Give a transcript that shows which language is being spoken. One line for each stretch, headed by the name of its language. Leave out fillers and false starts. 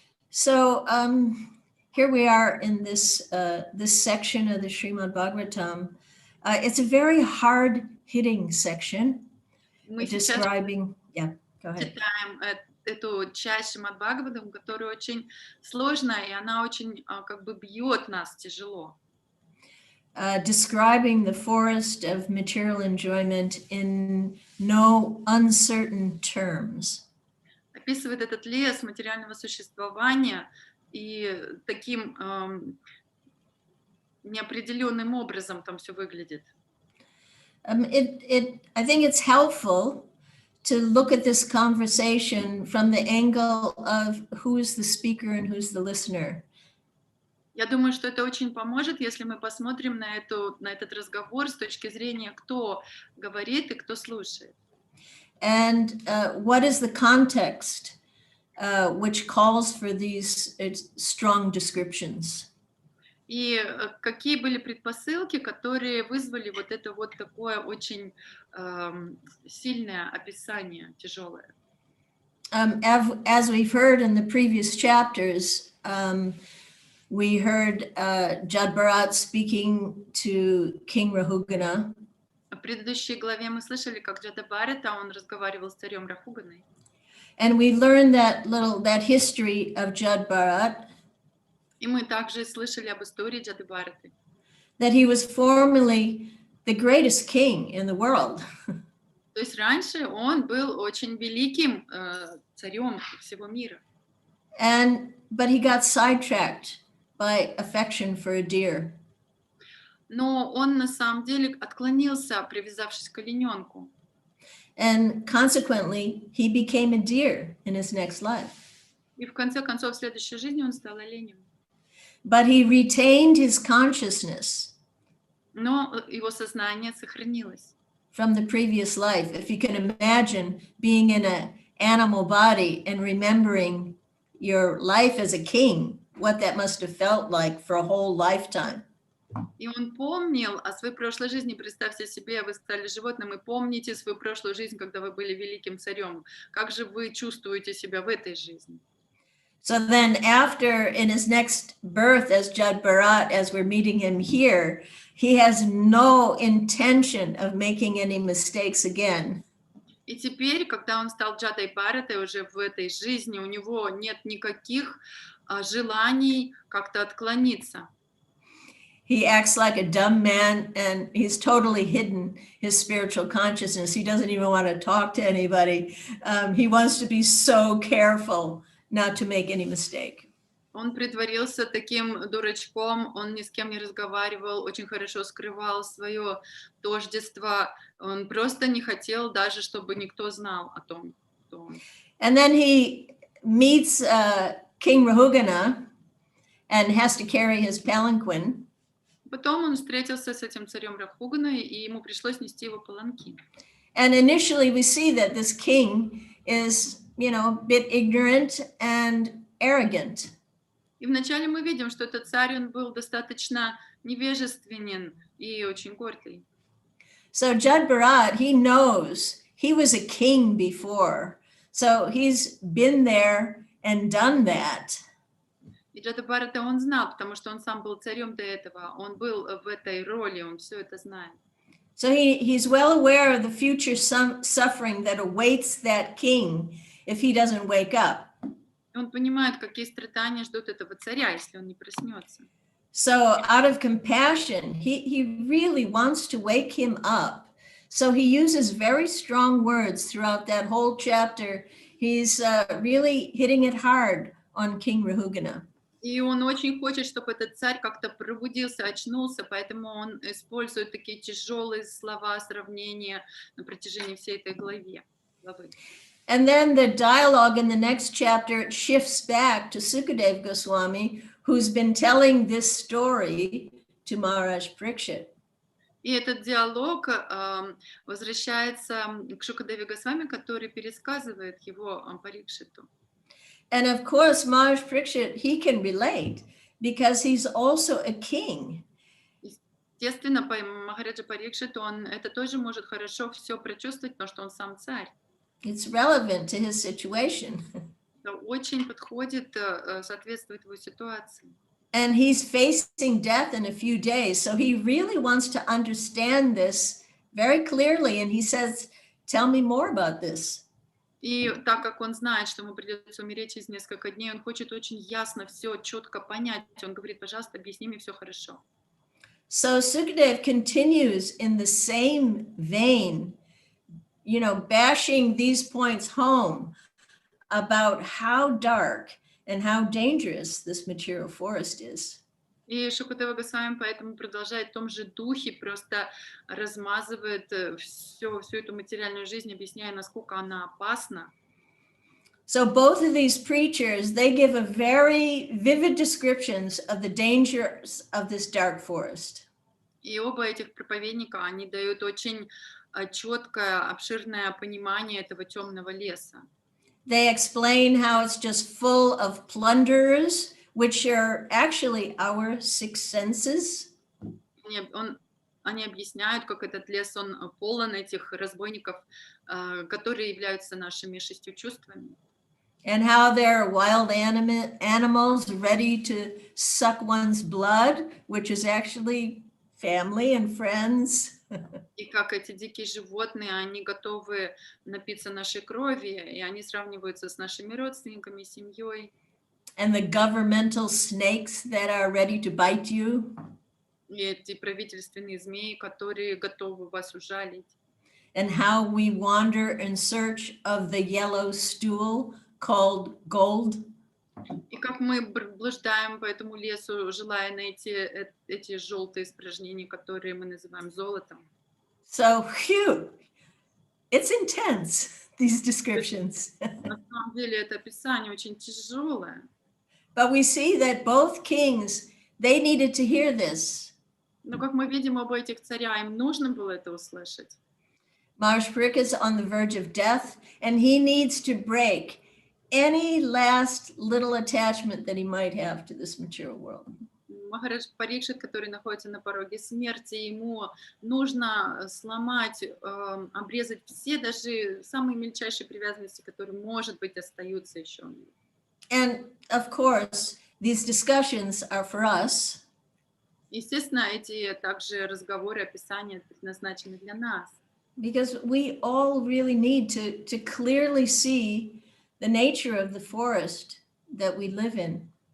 English: So here we are in this section of the Srimad Bhagavatam. It's a very hard-hitting section
Russian: Мы
English: describing. Yeah, go ahead.
Russian: читаем эту часть Шримад Бхагаватам, которая очень сложная, и она очень как бы бьет нас тяжело.
English: Describing the forest of material enjoyment in no uncertain terms.
Russian: Описывает этот лес материального существования и таким неопределенным образом там все выглядит.
English: I think it's helpful to look at this conversation from the angle of who's the speaker and who's the listener.
Russian: Я думаю, что это очень поможет, если мы посмотрим на этот разговор с точки зрения, кто говорит и кто слушает.
English: And what is the context which calls for these strong descriptions?
Russian: И какие были предпосылки, которые вызвали вот это вот такое очень сильное описание, тяжелое?
English: As we've heard in the previous chapters, we heard Jad Bharat speaking to King Rahugana.
Russian: В предыдущей главе мы слышали, как Джада Бхарата, он разговаривал с царем Рахуганой.
English: And we learned that history of Jad Bharat.
Russian: И мы также слышали об истории Джады Бхараты.
English: That he was formerly the greatest king in the world.
Russian: То есть раньше он был очень великим царем всего мира.
English: But he got sidetracked by affection for a deer.
Russian: Но он на самом деле отклонился, привязавшись к олененку.
English: And consequently, he became a deer in his next life.
Russian: И в конце концов, в следующей жизни он стал оленем.
English: But he retained his consciousness.
Russian: Но его сознание сохранилось.
English: From the previous life. If you can imagine being in an animal body and remembering your life as a king, what that must have felt like for a whole lifetime.
Russian: И он помнил о своей прошлой жизни. Представьте себе, вы стали животным и помните свою прошлую жизнь, когда вы были великим царем. Как же вы чувствуете себя в этой жизни?
English: So then after, in his next birth as Jad Bharat, as we're meeting him here, he has no intention of making any mistakes again.
Russian: И теперь, когда он стал Джадой Бхаратой уже в этой жизни, у него нет никаких желаний как-то отклониться.
English: He acts like a dumb man and he's totally hidden his spiritual consciousness. He doesn't even want to talk to anybody. He wants to be so careful not to make any mistake.
Russian: Он притворился таким дурачком, он ни с кем не разговаривал, очень хорошо скрывал свое тождество. Он просто не хотел даже, чтобы никто знал о том, кто он.
English: And then he meets King Rahugana and has to carry his palanquin.
Russian: Потом он встретился с этим царем Рахуганой, и ему пришлось нести его паланкин.
English: And initially we see that this king is, a bit ignorant and arrogant.
Russian: И вначале мы видим, что этот царь, он был достаточно невежественен и очень гордый.
English: So Jad Bharat, he knows he was a king before. So he's been there and done that.
Russian: И Джадабхарата он знал, потому что он сам был царем до этого. Он был в этой роли, он все это знает.
English: So he's well aware of the future suffering that awaits that king if he doesn't wake up.
Russian: Он понимает, какие страдания ждут этого царя, если он не проснется.
English: So out of compassion, he really wants to wake him up. So he uses very strong words throughout that whole chapter. He's really hitting it hard on King Rahugana.
Russian: И он очень хочет, чтобы этот царь как-то пробудился, очнулся, поэтому он использует такие тяжелые слова, сравнения на протяжении всей этой главы.
English: And then the dialogue in the next chapter shifts back to Sukadev Goswami, who's been telling this story to Maharaj Parikshit.
Russian: И этот диалог возвращается к Шукадеве Госвами, который пересказывает его Парикшиту.
English: And of course, Maharaj Parikshit, he can relate because he's also a king.
Russian: Естественно, Махараджа Парикшит, он это тоже может хорошо все прочувствовать, потому что он сам царь.
English: It's relevant to his situation.
Russian: Это очень подходит, соответствует его ситуации.
English: And he's facing death in a few days. So he really wants to understand this very clearly. And he says, tell me more about this.
Russian: И так как он знает, что ему придется умереть через несколько дней, он хочет очень ясно все четко понять. Он говорит, пожалуйста, объясни мне все хорошо.
English: So Sukadev continues in the same vein, bashing these points home about how dark and how dangerous this material forest is.
Russian: И Шукадева Госвами поэтому продолжает в том же духе, просто размазывает всю эту материальную жизнь, объясняя, насколько она опасна.
English: So both of these preachers, they give a very vivid descriptions of the dangers of this dark forest.
Russian: И оба этих проповедника, они дают очень четкое, обширное понимание этого темного леса.
English: They explain how it's just full of plunderers, which are actually our six senses.
Russian: Они объясняют, как этот лес, он полон этих разбойников, которые являются нашими 6 чувствами.
English: And how there are wild animals ready to suck one's blood, which is actually family and friends.
Russian: И как эти дикие животные, они готовы напиться нашей крови, и они сравниваются с нашими родственниками, семьей.
English: And the governmental snakes that are ready to bite you.
Russian: И эти правительственные змеи, которые готовы вас ужалить.
English: And how we wander in search of the yellow stool called gold.
Russian: И как мы блуждаем по этому лесу, желая найти эти желтые испражнения, которые мы называем золотом.
English: So, it's intense, these descriptions.
Russian: На самом деле это описание очень тяжелое.
English: But we see that both kings, they needed to hear this.
Russian: Но как мы видим, оба этих царя, им нужно было это услышать.
English: Maharaj Parikshit is on the verge of death, and he needs to break any last little attachment that he might have to this material world.
Russian: Махарадж Парикшит, который находится на пороге смерти, ему нужно сломать, обрезать все, даже самые мельчайшие привязанности, которые, может быть, остаются еще.
English: And of course, these discussions are for us.
Russian: Естественно, эти также разговоры, описания предназначены для нас.
English: Because we all really need to clearly see the nature of the forest that we live in.